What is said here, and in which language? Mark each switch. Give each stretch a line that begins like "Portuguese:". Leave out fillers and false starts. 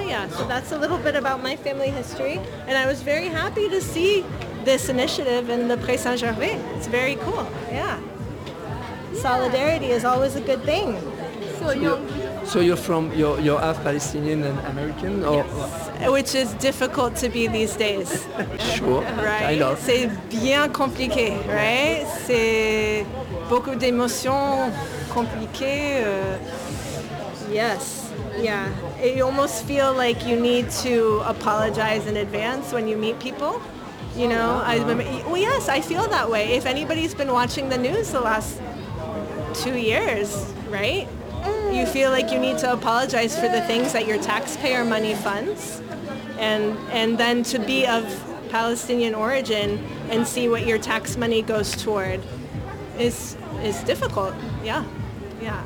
English: So that's a little bit about my family history, and I was very happy to see this initiative in the Pré Saint-Gervais. It's very cool. Solidarity is always a good thing. So you So you're from, you're half Palestinian and American? Or yes. Which is difficult to be these days. Sure. Right? I know.
French: C'est bien compliqué, right? C'est beaucoup d'émotions compliquées.
English: Yes. Yeah. It, you almost feel like you need to apologize in advance when you meet people. You know? Yes, I feel that way. If anybody's been watching the news the last 2 years, right? You feel like you need to apologize for the things that your taxpayer money funds, and then to be of Palestinian origin and see what your tax money goes toward is difficult. Yeah, yeah.